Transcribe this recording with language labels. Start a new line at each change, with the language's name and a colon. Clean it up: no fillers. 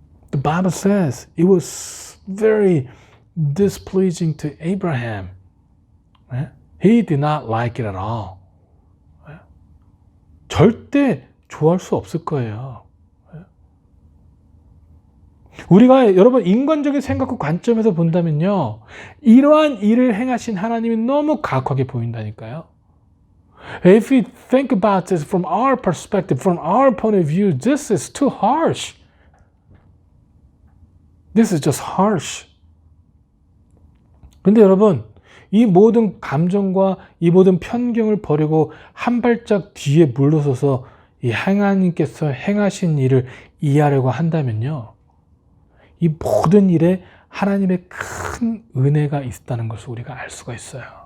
English: The Bible says it was very displeasing to Abraham. He did not like it at all.
Korean: 절대 좋아할 수 없을 거예요. 우리가 여러분 인간적인 생각과 관점에서 본다면요, 이러한 일을 행하신 하나님이 너무 가혹하게 보인다니까요.
English: If we think about this from our perspective, from our point of view, this is too harsh. This is just harsh.
Korean: 근데 여러분, 이 모든 감정과 이 모든 편견을 버리고 한 발짝 뒤에 물러서서 이 하나님께서 행하신 일을 이해하려고 한다면요, 이 모든 일에 하나님의 큰 은혜가 있다는 것을 우리가 알 수가 있어요.